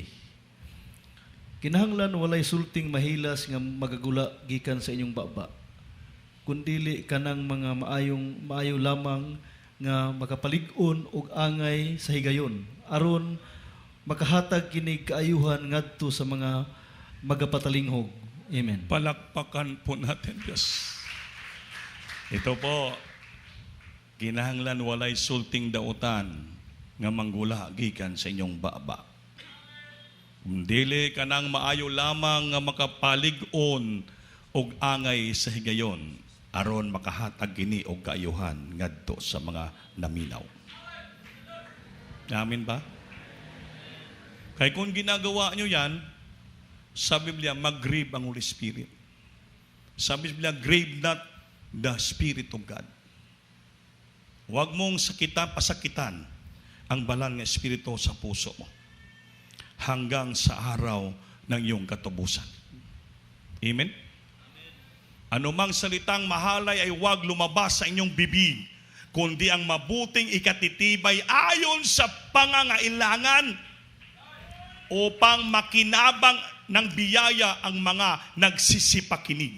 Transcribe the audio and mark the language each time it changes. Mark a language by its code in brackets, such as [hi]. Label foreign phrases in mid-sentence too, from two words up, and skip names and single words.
[ceb] Kinahanglan walay sulting mahilas nga magagula gikan sa inyong baba, kundili kanang mga maayo lamang nga makapalig-on og angay sa higayon, aron makahatag kini kaayuhan ngadto sa mga magapatalinghog. Amen. [tl] Palakpakan po natin, Diyos. Ito po, [ceb] kinahanglan walay sulting dautan nga manggula gikan sa inyong baba. Dili kanang maayo lamang nga makapalig-on og angay sa higayon, aron makahatag kini og kaayuhan ngadto sa mga naminaw. Amen ba? [tl] Kaya kung ginagawa nyo yan, sa Biblia, mag-grieve ang Holy Spirit. Sa Biblia, [en] grieve not the Spirit of God. [tl] Huwag mong pasakitan ang banal na Espiritu sa puso mo hanggang sa araw ng iyong katubusan. Amen? Anumang salitang mahalay ay huwag lumabas sa inyong bibig, kundi ang mabuting ikatitibay ayon sa pangangailangan upang makinabang ng biyaya ang mga nagsisipakinig.